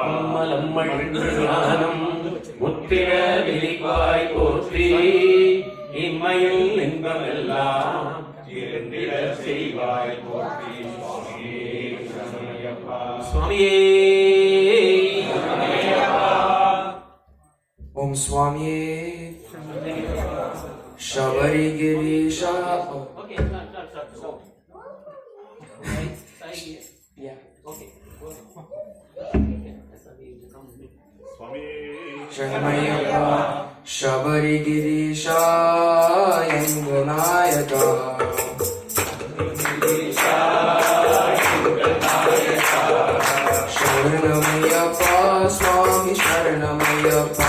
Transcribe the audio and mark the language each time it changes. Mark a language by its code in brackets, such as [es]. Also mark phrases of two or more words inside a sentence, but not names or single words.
[ta] மலம்மண்ணானம் முத்திர விழிப்பாய் போற்றி இம்மையில் இன்பமெல்லாம் இருந்திட செய்வாய் போற்றி சுவாமியே சரணமையப்பா சுவாமியே [sa] ओम स्वामी शबरी गिरीशा [en] Okay, start. Yeah. Okay. [sa] शरणमय्यप्पा शबरी गिरीशा यंगनायका शरणमय्यप्पा स्वामी शरणमय्यप्पा